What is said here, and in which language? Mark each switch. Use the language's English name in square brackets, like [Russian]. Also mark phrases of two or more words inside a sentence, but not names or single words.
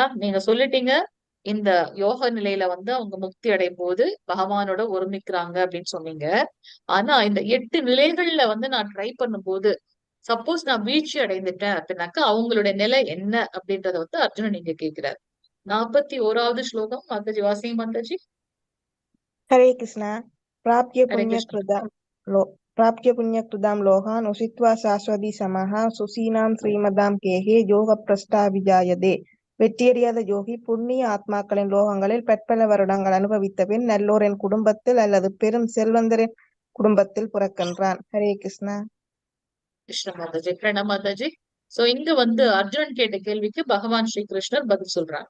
[Tamil] நீங்க சொல்லிட்டீங்க இந்த யோக நிலையில வந்து அவங்க முக்தி அடையும் போது பகவானோட ஒருமிக்கிறாங்க அப்படின்னு சொன்னீங்க. ஆனா இந்த 8 நிலைகள்ல வந்து நான் ட்ரை பண்ணும்போது சப்போஸ் நான் வீழ்ச்சி அடைந்துட்டேன் அப்படின்னாக்கா அவங்களுடைய நிலை என்ன அப்படின்றத வந்து அர்ஜுனன் நீங்க கேட்கிறார். 41வது ஸ்லோகம் மாதாஜி வாசிங்க மாதாஜி. [Sanskrit] हरे कृष्णा। प्राप्य [Tamil] ஹரே கிருஷ்ணா. [Sanskrit] पुण्यकृतां लोकान् उषित्वा शाश्वती समाः सुशीनां श्रीमदां गेहे योगभ्रष्टोऽभिजायते. [Tamil] வெற்றியறியாத யோகி புண்ணிய ஆத்மாக்களின் லோகங்களில் பற்பல வருடங்கள் அனுபவித்த பின் நல்லோரின் குடும்பத்தில் அல்லது பெரும் செல்வந்தரின் குடும்பத்தில் பிறக்கின்றான். ஹரே கிருஷ்ணா. கிருஷ்ண மாதாஜி, பிரணாம் மாதாஜி. சோ இங்க வந்து அர்ஜுனன் கேட்ட கேள்விக்கு பகவான் ஸ்ரீ கிருஷ்ணர் பதில் சொல்றாங்க.